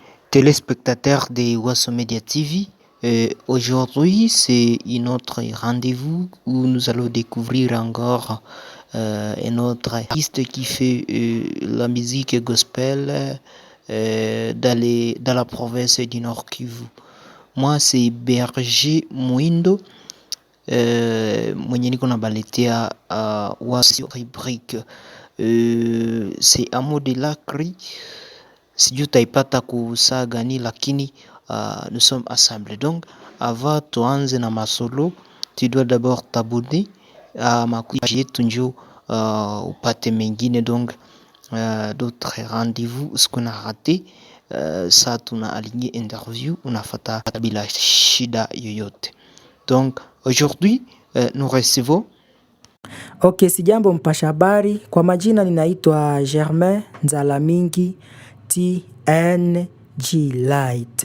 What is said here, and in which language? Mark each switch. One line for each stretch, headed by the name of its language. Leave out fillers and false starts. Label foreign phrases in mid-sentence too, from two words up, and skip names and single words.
French: téléspectateurs de Wasso Media TV. Aujourd'hui, c'est un autre rendez-vous où nous allons découvrir encore un autre artiste qui fait la musique gospel dans la province du Nord Kivu. Moi, c'est Berger Mwindo
Swahili: mwenye niko nabaletea
French: Wasso rubrique c'est Amo de Lacri.
Swahili: Sijui utaipata kusaa gani lakini
French: nous sommes assemblés. Donc avant
Swahili: tuanze na masolo,
French: tu dois d'abord t'abonner à ma page
Swahili: yetu njo upate mengine.
French: Donc d'autres rendez-vous ce qu'on a raté,
Swahili: saa tuna aligné interview unafata bila shida yoyote.
French: Donc aujourd'hui nous recevons
Swahili: Okay, sijambo mpasha habari. Kwa majina ninaitwa Germain Nzalamingi TNG Light.